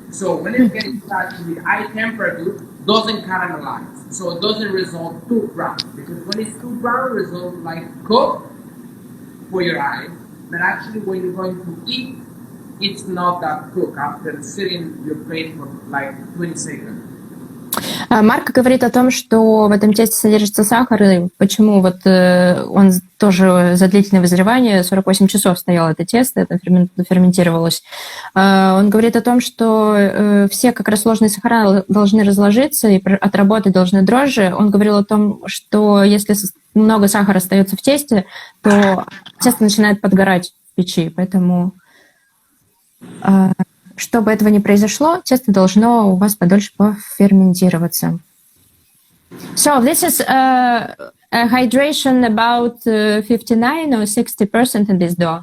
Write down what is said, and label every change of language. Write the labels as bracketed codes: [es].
[en] So when it gets touched with high temperature, it doesn't caramelize. So it doesn't result too brown. Because when it's too brown, it results like cooked for your eyes. But actually when you're going to eat it's not that cooked after sitting your plate for like 20 seconds. [ru] Марко говорит о том, что в этом тесте содержится сахар, и почему вот он тоже за длительное вызревание, 48 часов стояло это тесто, это ферментировалось. Он говорит о том, что все как раз сложные сахара должны разложиться и отработать должны дрожжи. Он говорил о том, что если много сахара остается в тесте, то тесто начинает подгорать в печи, поэтому... Чтобы этого не произошло, тесто должно у вас подольше поферментироваться. [en] So this is a hydration about 59 or 60% in this dough.